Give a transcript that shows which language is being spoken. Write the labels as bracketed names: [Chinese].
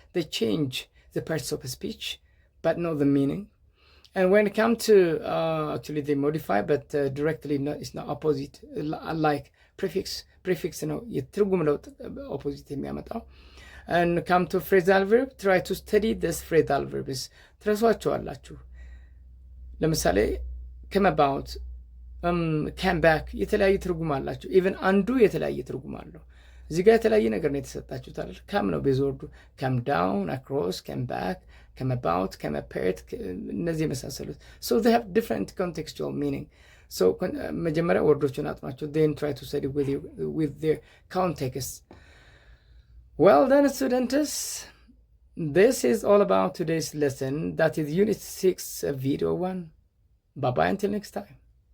[English] They change the parts of a speech, but not the meaning. And when it comes to actually they modify, but directly it's not opposite. Like prefix [Amharic] ነው የትርጉም ለውጥ [English] opposite የሚያመጣው። And come to phrasal verb, try to study this phrasal verbs. [Amharic] ትረሷቸዋላችሁ። ለምሳሌ come about, come back የተለያየ ትርጉም አላቸው። ኢቨን አንዱ የተለያየ ትርጉም አለው። እዚህ ጋር የተለያየ ነገር ነው የተሰጣችሁት አይደል? ካም ነው ቤዝ ወርዱ። ካም ዳውን፣ አክሮስ፣ ካም ባክ፣ ካም አባውት፣ ካም አፓርት፣ እነዚህ የመሳሰሉት [English] so they have different contextual meaning. so [Amharic] መጀመሪያ ወርዶቹን አጥኗቸው, [English] then try to study with their context. Well then students, this is all about today's lesson. That is Unit 6 video 1. Bye bye until next time.